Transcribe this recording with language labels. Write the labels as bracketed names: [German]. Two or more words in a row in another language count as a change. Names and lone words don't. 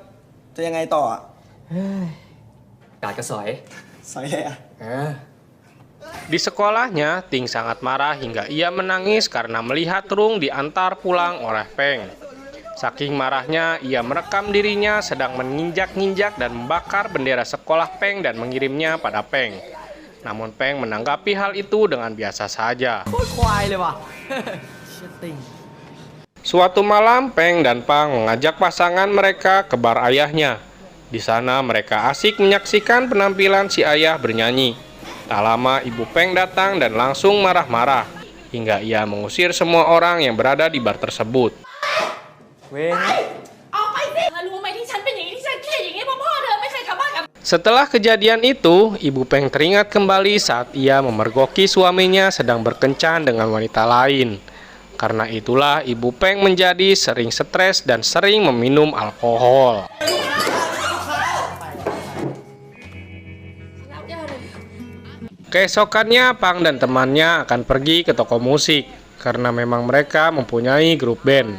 [Indonesian] Di sekolahnya, Ting sangat marah hingga ia menangis karena melihat Rung diantar pulang oleh Peng. Saking marahnya, ia merekam dirinya sedang menginjak-injak dan membakar bendera sekolah Peng dan mengirimnya pada Peng. Namun Peng menanggapi hal itu dengan biasa saja. [Thai] โคตรควายเลยว่ะ เชี่ยติ่ง [Indonesian] Suatu malam, Peng dan Pang mengajak pasangan mereka ke bar ayahnya. Di sana mereka asik menyaksikan penampilan si ayah bernyanyi. Tak lama ibu Peng datang dan langsung marah-marah, hingga ia mengusir semua orang yang berada di bar tersebut. [Thai] เว้ย เอาไปสิเธอรู้ไหมที่ฉันเป็นอย่างนี้ที่ฉันเครียดอย่างนี้เพราะพ่อเธอไม่เคยกลับบ้านกับ [Indonesian] Setelah kejadian itu, ibu Peng teringat kembali saat ia memergoki suaminya sedang berkencan dengan wanita lain. Karena itulah ibu Peng menjadi sering stres dan sering meminum alkohol. Keesokannya, Pang dan temannya akan pergi ke toko musik karena memang mereka mempunyai grup band.